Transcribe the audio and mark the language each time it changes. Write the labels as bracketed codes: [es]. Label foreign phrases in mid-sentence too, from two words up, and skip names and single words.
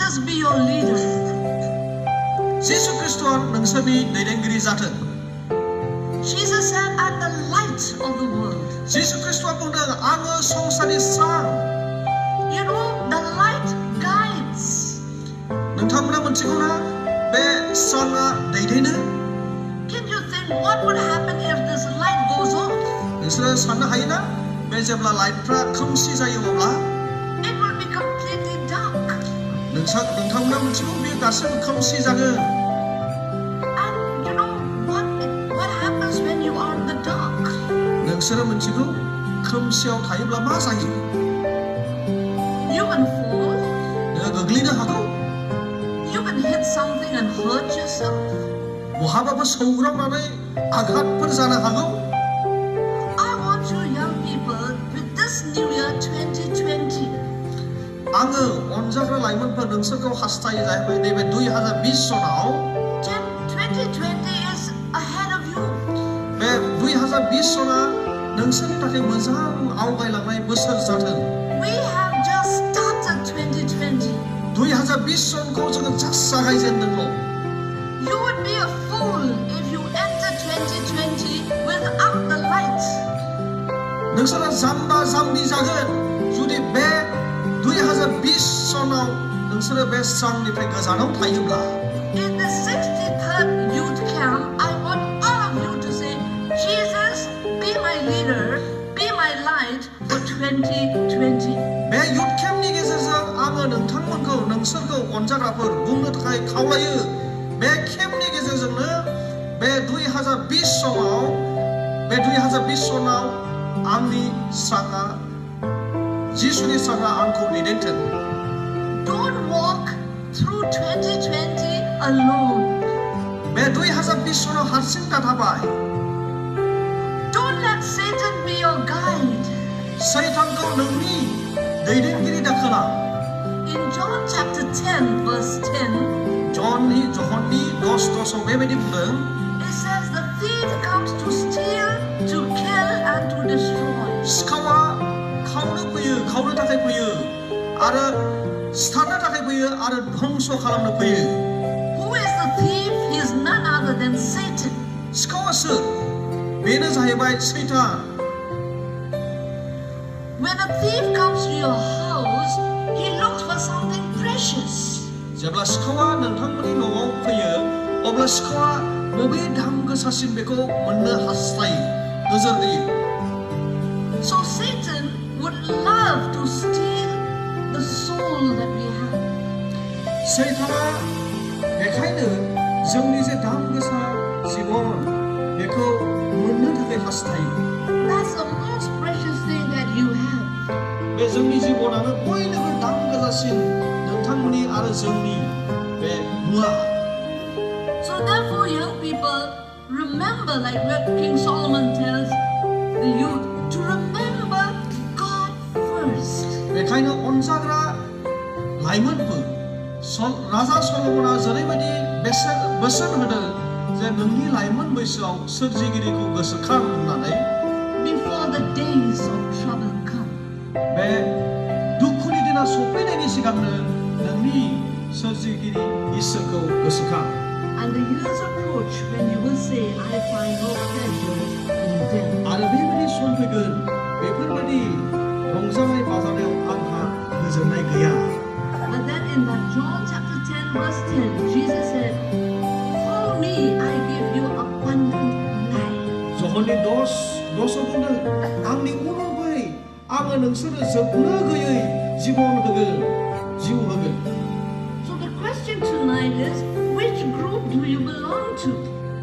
[en] must be your leader. [brx] Jisu christoa नोंसोरनि दैदेनगिरि जाथों. [en] Jesus said, I'm the light of the world. [brx] Jisu christoa बुंदों आङो संसारनि स्रां. [en] You know, the light guides. [brx] नोंथांमोना मोनथिगौ ना बे स्रांआ दैदेनो? [en] Can you think what would happen if this light goes off? [brx] नोंसोरो साननो हायो ना बे जेब्ला लाइटफ्रा खोमसि जायो अब्ला [en] It will be completely dark. [brx] नोंथांमोना मोनथिगौ बेयो गासैबो खोमसि जागोन. [en] And you know what happens when you are in the dark? [brx] नोंसोरो मोनथिगौ खोमसियाव थायोब्ला मा जायो? [en] You can fall. [brx] नोङो गोग्लैनो हागौ. [en] You can hit something and hurt yourself. [brx] बहाबाबो सौग्रावनानै आघातफोर जानो हागौ. [en] I want you young people with this new year 2020. [brx] आङो अनजाग्रा लाइमोनफोर नोंसोरखौ हास्थायो जाहैबाय नैबे 2020 सनाव [en] 2020 is ahead of you. [brx] बे 2020 सना नोंसोरनि थाखाय मोजां आवगायलांनाय बोसोर जाथों. [en] We have just started 2020. [brx] 2020 सनखौ जोङो जास्ट जागायजेनदोंल'. [en] You would be a fool if you enter 2020 without the light. [brx] नोंसोरा जाम्बा जाम्बि जागोन जुदि बे 2020 सनाव नोंसोरो बे स्रांनिफ्राय गोजानाव थायोब्ला. [en] In the 63rd youth camp, I want all of you to say, Jesus, be my leader, be my light for 2020. [brx] बे [en] youth camp [brx] नि गेजेरजों आङो नोंसोरखौ अनजाग्राफोर बुंनो थाखाय खावलायो. बे केम्पनि गेजेरजोंनो बे 2020 सनाव आंनि स्रांआ जिसुनि स्रांआ आंखौ दैदेनथों. [en] Don't walk through 2020 alone. [brx] बे 2020 सनाव हारसिं दाथाबाय. [en] Don't let Satan be your guide. [brx] सैतानखौ नोंनि दैदेनगिरि दाखाला. [en] In John chapter 10 verse 10, [brx] जहननि 10:10 बेबायदि बुंदों. [en] it says the thief comes to steal, to kill and to destroy. [brx] सिखावा खावनो थाखाय फैयो आरो सिथारनो थाखाय फैयो आरो धंस खालामनो फैयो. [en] Who is the thief? He is none other than Satan. [brx] सिखावा सोर? बेनो जाहैबाय सैतान. [en] When a thief comes to your house, he looks for something precious. [brx] जेब्ला सिखावा नोंथांमोननि न'आव फैयो अब्ला सिखावा बबे दाम गोसासिन बेखौ मोननो हास्थायो, नोजोर होयो. [en] So Satan would love to steal the soul that we have. [brx] सैताना बेखायनो जोंनि जे दाम गोसा जिबन बेखौ मोननो थाखाय हास्थायो. [en] That's the most precious thing that you have. [brx] बे जोंनि जिबनानो बयनिख्रुइ दाम गोसासिन नोंथांमोननि आरो जोंनि बे मुवा. [en] So therefore, young people, remember, like what King Solomon tells the youth, to remember God first. [brx] बेखायनो अनजाग्रा लाइमोनफोर राजा सल'मना जेरैबायदि बोसोन होदों जे नोंनि लाइमोन बैसोआव सोरजिगिरिखौ गोसोखां होननानै. [en] Before the days of trouble come. [brx] बे दुखुनि दिना सफैनायनि सिगांनो नोंनि सोरजिगिरि इसोरखौ गोसोखां. [en] And the years approach when you will say, I find no pleasure in death. [brx] आरो बेबायदि सम फैगोन बेफोरबायदि रंजानाय बाजानायाव आंहा गोजोननाय गैया. [en] But then in that John chapter 10 verse 10, Jesus said, follow me, I give you abundant life. [brx] जहननि 10 बुंदों आंनि उनाव फै आङो नोंसोरनो जोबनो गैयै जिबन होगोन, जिउ होगोन. [en] So the question tonight is, which group do you belong to?